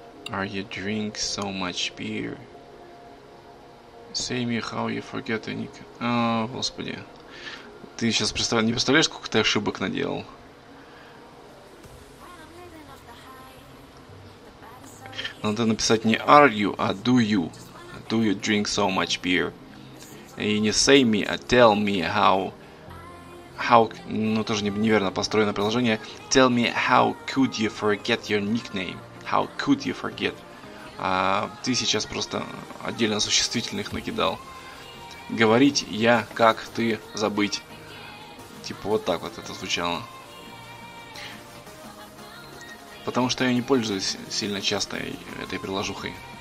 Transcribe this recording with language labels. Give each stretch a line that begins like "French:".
English: Are you drink so much beer? Say me how you forget any...
Russian: О, господи. Ты сейчас не представляешь, сколько ты ошибок наделал? Надо написать не
English: are you,
Russian: а
English: do you. Do you drink so much beer?
Russian: И не
English: say me,
Russian: а
English: tell me how... How...
Russian: Ну, тоже неверно построено приложение.
English: Tell me how could you forget your nickname? How could you forget?
Russian: А ты сейчас просто отдельно существительных накидал. Говорить я, как ты, забыть. Типа вот так вот это звучало. Потому что я не пользуюсь сильно часто этой приложухой.